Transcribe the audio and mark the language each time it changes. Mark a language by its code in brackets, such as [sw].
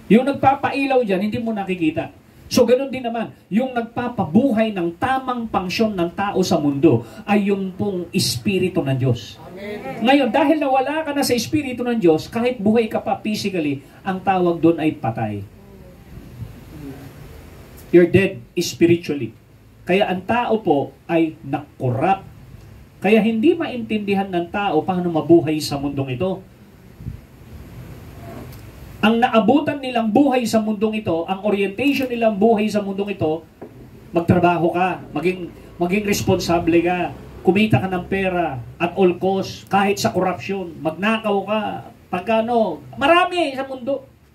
[tl] Yung nagpapailaw dyan, hindi mo nakikita. So, ganun din naman, yung nagpapabuhay ng tamang pangsyon ng tao sa mundo ay yung pong Espiritu ng Diyos. Amen. Ngayon, dahil nawala ka na sa Espiritu ng Diyos, kahit buhay ka pa physically, ang tawag doon ay patay. [en] You're dead spiritually. [tl] Kaya ang tao po ay nakorrupt. Kaya hindi maintindihan ng tao paano mabuhay sa mundong ito. Ang naabutan nilang buhay sa mundong ito, ang orientation nilang buhay sa mundong ito, magtrabaho ka, maging responsable ka, kumita ka ng pera [en] at all cost, [tl] kahit sa corruption, magnakaw ka, pagkano, marami sa mundo.